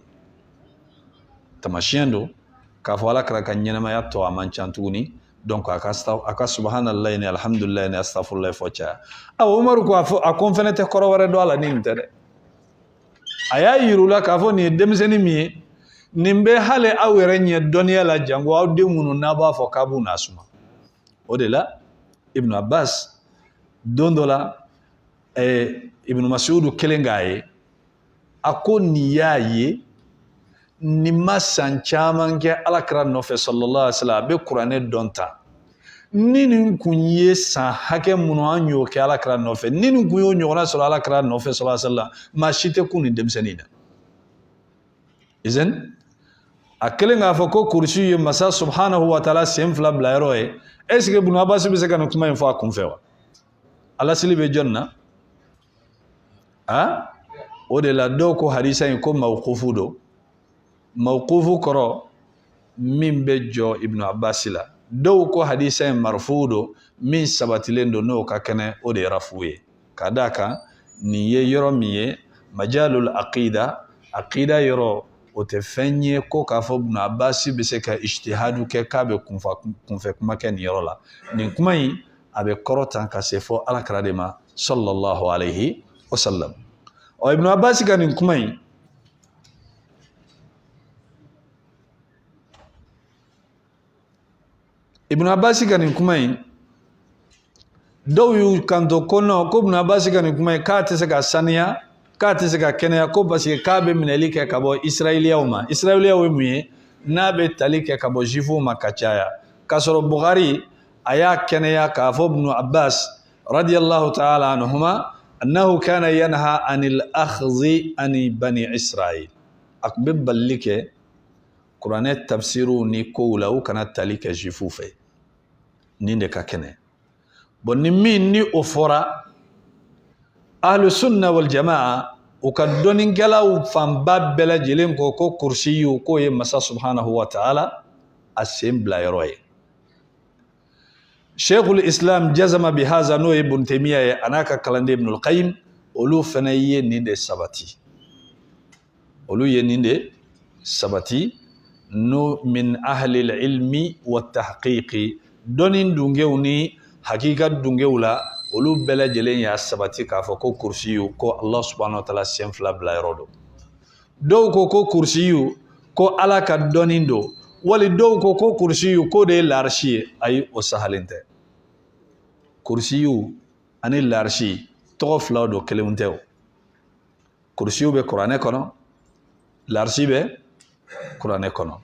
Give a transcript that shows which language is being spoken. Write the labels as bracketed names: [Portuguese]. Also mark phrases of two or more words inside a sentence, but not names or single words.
[Bambara] Tamasiyɛn don k'a fɔ Alakira ka ɲɛnamaya tɔ a man ca tuguni, donc a ka subhanallahi ni alhamdulillahi ni astaghfirullah fɔ caya. Umaru ko a ko n fana tɛ kɔrɔ wɛrɛ dɔn a la ni nin tɛ dɛ. A y'a yir'u la k'a fɔ nin ye denmisɛnnin min ye, nin bɛ hali aw yɛrɛ ɲɛ dɔnniya la jango aw den minnu n'a b'a fɔ k'a b'u nasuma. O de la Ibn Abbas don dɔ la Ibn Mas'ud kelen k'a ye, a ko nin y'a ye nin ma san caman kɛ Alakira nɔfɛ [Arabic] صلى الله عليه وسلم, [Bambara] a bɛ kuranɛ dɔn ta. Ni nin kun ye san hakɛ minnu an y'o kɛ Alakira nɔfɛ, ni nin kun y'o ɲɔgɔnna sɔrɔ Alakira nɔfɛ [Arabic] صلى الله عليه وسلم, [Bambara] maa si tɛ kun nin denmisɛnnin na. Izan a kelen k'a fɔ ko kursi ye masa [Arabic] سبحانه وتعالى [Bambara] sen fila bila yɔrɔ ye, est-ce que Ibn Abbas bɛ se ka nin kuma in fɔ a kun fɛ wa? Alasili bɛ jɔn na? O de la dɔw ko hadisa in ko mawqufu don. Mawqufu kɔrɔ min bɛ jɔ Ibn Abbas la. Dɔw ko hadisa in marfu don min sabatilen don n'o ka kɛnɛ, o de ye rafu ye. Ka d'a kan nin ye yɔrɔ min ye [Arabic] مجال العقيدة [Bambara] yɔrɔ, o tɛ fɛn ye ko k'a fɔ Ibn Abbas bɛ se ka ijtihadu kɛ k'a bɛ kunfɛ kuma kɛ nin yɔrɔ la. Nin kuma in a bɛ kɔrɔtan ka se fɔ Alakira de ma [Arabic] صلى الله عليه وسلم. [Bambara] Ibn Abbas ka nin kuma in dɔw y'u kanto ko non ko Ibn Abbas ka nin kuma in k'a tɛ se ka saniya, k'a tɛ se ka kɛnɛya, ko [French] parce que [Bambara] k'a bɛ minɛli kɛ ka bɔ Israëliyaw ma. Israëliyaw ye mun ye? N'a bɛ tali kɛ ka bɔ Juifs ma ka caya. K'a sɔrɔ Bukhari a y'a kɛnɛya k'a fɔ Ibn Abbas [Arabic] رضي الله تعالى عنهما أنه كان ينهى عن الأخذ عن بني إسرائيل. [Bambara] A tun bɛ balili kɛ kuranɛ tafsiru ni kow la u kana tali kɛ Juifs fɛ. Nin de ka kɛnɛ. Bon ni min ni o fɔra [Arabic] أهل السنة والجماعة [Bambara] u ka dɔnnikɛlaw fanba bɛɛ lajɛlen ko ko kursiyu k'o ye masa [Arabic] سبحانه وتعالى [Bambara] a sen bila yɔrɔ ye. [Arabic] شيخ الإسلام جزم بهذا [Bambara] n'o ye Ibn Taymiya ye a n'a ka kalanden Ibn al-Qayyim, olu fana ye nin de sabati. Olu ye nin de sabati no min [Arabic] أهل العلم والتحقيق, [Bambara] dɔnni dungew ni hakika dungew la olu bɛɛ lajɛlen y'a sabati k'a fɔ ko kursiyu ko [Arabic] الله سبحانه وتعالى [Bambara] sen fila bila yɔrɔ don. Dɔw ko kursiyu ko Ala ka dɔnni don, wali dɔw ko kursiyu ko de ye l'arshi ye. Ayi, o sahalen tɛ. Kursiyu ani l'arshi tɔgɔ filaw don, kelenw tɛ o. Kursiyu bɛ kuranɛ kɔnɔ, l'arshi bɛ kuranɛ kɔnɔ.